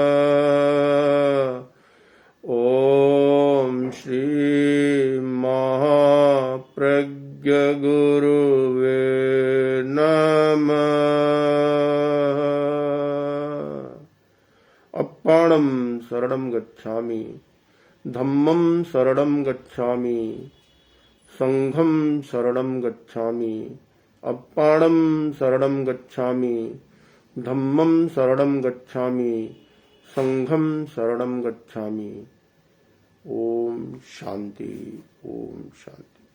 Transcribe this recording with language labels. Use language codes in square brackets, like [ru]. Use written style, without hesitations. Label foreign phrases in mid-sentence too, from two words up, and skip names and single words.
[sa] ओम श्री महाप्रज्ञ गुरुवे नमः। [pi] अप्पाणं शरणं गच्छामि, धम्मं शरणं गच्छामि, संघं शरणं गच्छामि। अप्पाणं शरणं गच्छामि, धम्मं शरणं गच्छामि, संघं शरणं गच्छामि। [sa] ओम शांति, ओम शांति।